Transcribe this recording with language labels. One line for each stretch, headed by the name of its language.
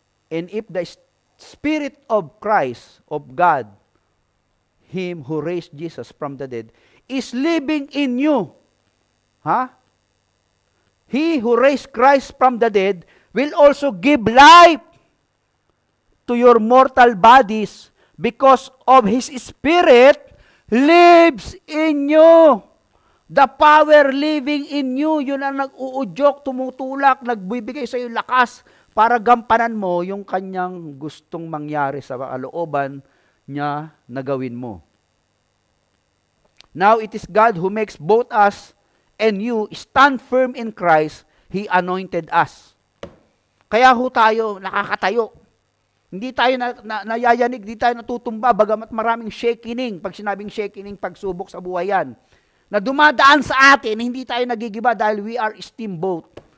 English: And if the Spirit of Christ, of God, Him who raised Jesus from the dead, is living in you, He who raised Christ from the dead will also give life to your mortal bodies because of His Spirit lives in you. The power living in you,
Filipino: yun ang nag-uudyok, tumutulak, nagbibigay sa iyo lakas para gampanan mo yung kanyang gustong mangyari sa kalooban niya na gawin mo.
English: Now it is God who makes both us and you stand firm in Christ. He anointed us.
Filipino: Kaya ho tayo nakakatayo. Hindi tayo nayayanig, hindi tayo natutumba, bagamat maraming shakening. Pag sinabing shakening, pagsubok sa buhay yan. Na dumadaan sa atin, hindi tayo nagigiba dahil
English: we are steamboat.